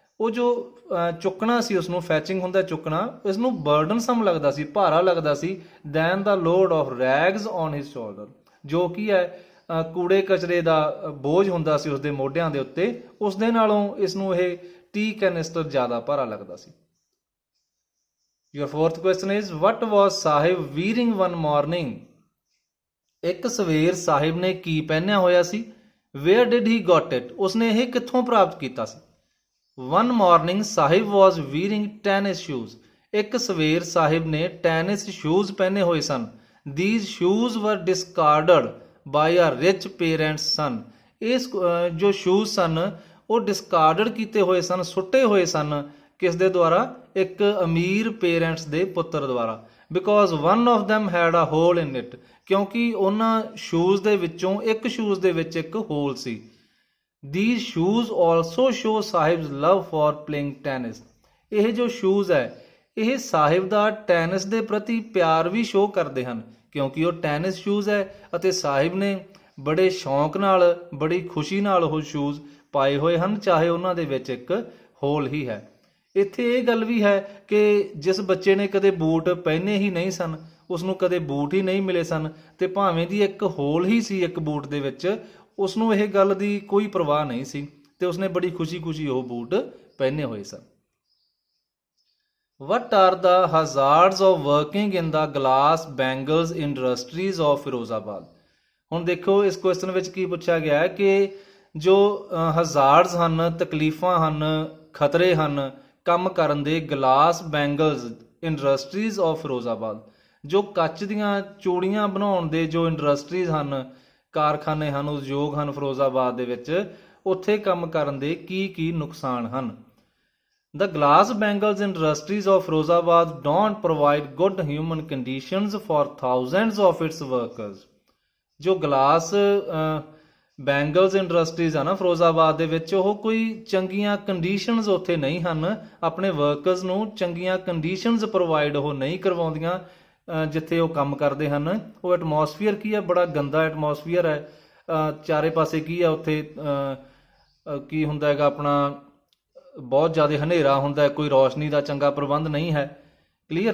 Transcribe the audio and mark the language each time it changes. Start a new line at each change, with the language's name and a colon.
Punjabi: ਉਹ ਜੋ ਚੁੱਕਣਾ ਸੀ, ਉਸਨੂੰ ਫੈਚਿੰਗ ਹੁੰਦਾ ਚੁੱਕਣਾ, ਇਸਨੂੰ ਬਰਡਨਸਮ ਲੱਗਦਾ ਸੀ, ਭਾਰਾ ਲੱਗਦਾ ਸੀ,
English: then the load of rags on his shoulder,
Punjabi: ਜੋ ਕੀ ਹੈ ਕੂੜੇ ਕਚਰੇ ਦਾ ਬੋਝ ਹੁੰਦਾ ਸੀ ਉਸਦੇ ਮੋਢਿਆਂ ਦੇ ਉੱਤੇ, ਉਸ ਦੇ ਨਾਲੋਂ ਇਸਨੂੰ ਇਹ ਟੀ ਕੈਨਿਸਟਰ ਜ਼ਿਆਦਾ ਭਾਰਾ ਲੱਗਦਾ ਸੀ।
English: Your fourth question is, what was Sahib wearing one morning?
Punjabi: ਇੱਕ ਸਵੇਰ ਸਾਹਿਬ ਨੇ ਕੀ ਪਹਿਨਿਆ ਹੋਇਆ ਸੀ?
English: Where did he got it?
Punjabi: ਉਸਨੇ ਇਹ ਕਿੱਥੋਂ ਪ੍ਰਾਪਤ ਕੀਤਾ ਸੀ?
English: One morning Sahib was wearing tennis shoes.
Punjabi: ਇੱਕ ਸਵੇਰ ਸਾਹਿਬ ਨੇ ਟੈਨਿਸ ਸ਼ੂਜ਼ ਪਹਿਨੇ ਹੋਏ ਸਨ।
English: These shoes were discarded by a rich parent's son.
Punjabi: ਇਸ ਜੋ ਸ਼ੂਜ਼ ਸਨ ਉਹ ਡਿਸਕਾਰਡਡ ਕੀਤੇ ਹੋਏ ਸਨ, ਸੁੱਟੇ ਹੋਏ ਸਨ, ਕਿਸ ਦੇ ਦੁਆਰਾ? ਇੱਕ ਅਮੀਰ ਪੇਰੈਂਟਸ ਦੇ ਪੁੱਤਰ ਦੁਆਰਾ।
English: because one of them had a hole in it,
Punjabi: ਕਿਉਂਕਿ ਉਹਨਾਂ ਸ਼ੂਜ਼ ਦੇ ਵਿੱਚੋਂ ਇੱਕ ਸ਼ੂਜ਼ ਦੇ ਵਿੱਚ ਇੱਕ hole ਸੀ।
English: These shoes also show Sahib's love for playing tennis.
Punjabi: ਇਹ ਜੋ ਸ਼ੂਜ਼ ਹੈ ਇਹ ਸਾਹਿਬ ਦਾ ਟੈਨਿਸ ਦੇ ਪ੍ਰਤੀ ਪਿਆਰ ਵੀ ਸ਼ੋਅ ਕਰਦੇ ਹਨ, ਕਿਉਂਕਿ ਉਹ ਟੈਨਿਸ ਸ਼ੂਜ਼ ਹੈ ਅਤੇ ਸਾਹਿਬ ਨੇ ਬੜੇ ਸ਼ੌਂਕ ਨਾਲ, ਬੜੀ ਖੁਸ਼ੀ ਨਾਲ ਉਹ ਸ਼ੂਜ਼ ਪਾਏ ਹੋਏ ਹਨ, ਚਾਹੇ ਉਹਨਾਂ ਦੇ ਵਿੱਚ ਇੱਕ ਹੋਲ ਹੀ ਹੈ। ਇੱਥੇ ਇਹ ਗੱਲ ਵੀ ਹੈ ਕਿ ਜਿਸ ਬੱਚੇ ਨੇ ਕਦੇ ਬੂਟ ਪਹਿਨੇ ਹੀ ਨਹੀਂ ਸਨ, ਉਸਨੂੰ ਕਦੇ ਬੂਟ ਹੀ ਨਹੀਂ ਮਿਲੇ ਸਨ, ਤੇ ਭਾਵੇਂ ਦੀ ਇੱਕ ਹੋਲ ਹੀ ਸੀ ਇੱਕ ਬੂਟ ਦੇ ਵਿੱਚ, ਉਸਨੂੰ ਇਹ ਗੱਲ ਦੀ ਕੋਈ ਪਰਵਾਹ ਨਹੀਂ ਸੀ ਤੇ ਉਸਨੇ ਬੜੀ ਖੁਸ਼ੀ-ਖੁਸ਼ੀ ਉਹ ਬੂਟ ਪਹਿਨੇ ਹੋਏ ਸਨ।
English: What are the hazards of working in the glass bangles industries of Firozabad?
Punjabi: ਹੁਣ ਦੇਖੋ ਇਸ ਕੁਐਸਚਨ ਵਿੱਚ ਕੀ ਪੁੱਛਿਆ ਗਿਆ ਹੈ ਕਿ ਜੋ ਹਜ਼ਾਰਡਸ ਹਨ, ਤਕਲੀਫਾਂ ਹਨ, ਖਤਰੇ ਹਨ ਕੰਮ ਕਰਨ ਦੇ
English: glass bangles industries of Firozabad,
Punjabi: ਜੋ ਕੱਚ ਦੀਆਂ ਚੂੜੀਆਂ ਬਣਾਉਣ ਦੇ ਜੋ ਇੰਡਸਟਰੀਜ਼ ਹਨ, ਕਾਰਖਾਨੇ ਹਨ, ਉਦਯੋਗ ਹਨ ਫਿਰੋਜ਼ਾਬਾਦ ਦੇ ਵਿੱਚ, ਉੱਥੇ ਕੰਮ ਕਰਨ ਦੇ ਕੀ ਕੀ ਨੁਕਸਾਨ ਹਨ?
English: The glass bangles industries of Firozabad don't provide good human conditions for thousands of its workers.
Punjabi: ਜੋ ਗਲਾਸ ਬੈਂਗਲਸ ਇੰਡਸਟਰੀਜ਼ ਆ ਨਾ ਫਿਰੋਜ਼ਾਬਾਦ ਦੇ ਵਿੱਚ, ਉਹ ਕੋਈ ਚੰਗੀਆਂ ਕੰਡੀਸ਼ਨਸ ਉੱਥੇ ਨਹੀਂ ਹਨ, ਆਪਣੇ ਵਰਕਰਸ ਨੂੰ ਚੰਗੀਆਂ ਕੰਡੀਸ਼ਨਸ ਪ੍ਰੋਵਾਈਡ ਉਹ ਨਹੀਂ ਕਰਵਾਉਂਦੀਆਂ ਜਿੱਥੇ ਉਹ ਕੰਮ ਕਰਦੇ ਹਨ। ਉਹ ਐਟਮੋਸਫੀਅਰ ਕੀ ਹੈ? ਬੜਾ ਗੰਦਾ ਐਟਮੋਸਫੀਅਰ ਹੈ, ਚਾਰੇ ਪਾਸੇ ਕੀ ਹੈ ਉੱਥੇ ਕੀ ਹੁੰਦਾ ਹੈਗਾ ਆਪਣਾ, ਬਹੁਤ ਜ਼ਿਆਦਾ ਹਨੇਰਾ ਹੁੰਦਾ, ਕੋਈ ਰੌਸ਼ਨੀ ਦਾ ਚੰਗਾ ਪ੍ਰਬੰਧ ਨਹੀਂ ਹੈ, ਕਲੀਅਰ।